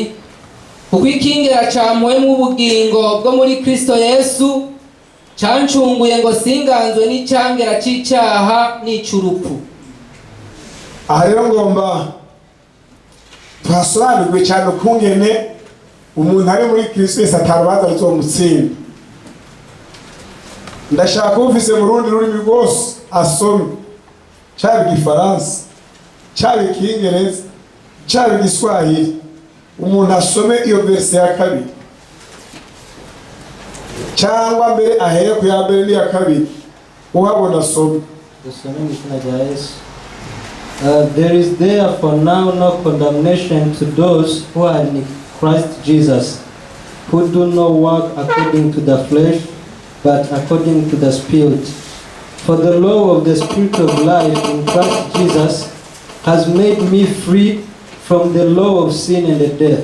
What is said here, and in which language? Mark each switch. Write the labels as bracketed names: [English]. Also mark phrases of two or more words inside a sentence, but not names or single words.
[Rundi] Kuko ikingira camwe mu bugingo bwo muri Kristo Yesu cancunguye ngo singanzwe n'icyangera c'icyaha n'icurupfu. Aha rero ngomba twasobanurwe cyane ukungene umuntu ari muri Kristo Yesu atarubanza ruzomutsinda. Ndashaka ufise mu rundi rurimi rwose asome, cyaba Igifaransa, cyaba Icyongereza, cyaba Igiswahili, umuntu asome iyo verse ya kabiri, cyangwa mbere ahere ku ya mbere n'iya kabiri uhabona asome. [English] There is therefore now no condemnation to those who are in Christ Jesus, who do not walk according to the flesh, but according to the Spirit. For the law of the Spirit of life in Christ Jesus has made me free from the law of sin and death.